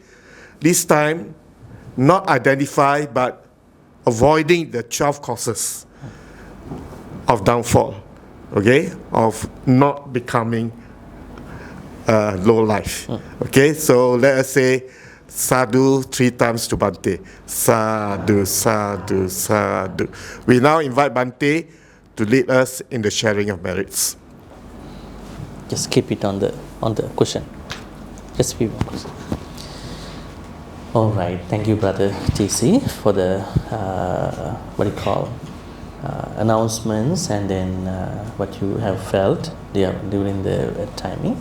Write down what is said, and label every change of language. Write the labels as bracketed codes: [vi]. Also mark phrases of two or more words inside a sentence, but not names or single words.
[en] This time, not identify, but avoiding the 12 causes of downfall, okay, of not becoming low life. Okay, so let us say sadhu 3 times to Bhante. [pi] Sadhu, sadhu, sadhu. [en] We now invite Bhante to lead us in the sharing of merits. Just keep it on the cushion. Just be one cushion. All right. Thank you, Brother TC, for the announcements, and then what you have felt during the timing.